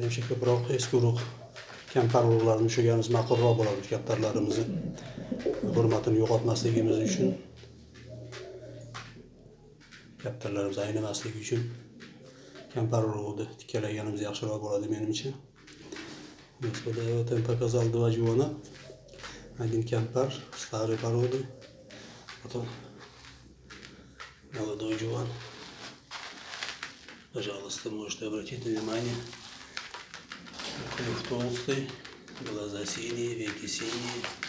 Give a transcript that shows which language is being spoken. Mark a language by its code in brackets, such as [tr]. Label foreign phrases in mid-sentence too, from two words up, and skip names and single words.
[uz] Menimcha ko'proq eski urug' kampar urug'larni ushlaganimiz ma'qulroq bo'ladi. Kaptarlarimizni hurmatini yo'qotmasligimiz uchun, kaptarlarimiz aynimasligi uchun kampar urug'ini tikkalaganimiz yaxshiroq bo'ladi menimcha. [ru] Господа, я вот им показал 2 жуана. Один кампар, старой породы, потом молодой жуан. Пожалуйста, можете обратить внимание. Клюв толстый, глаза синие, веки синие.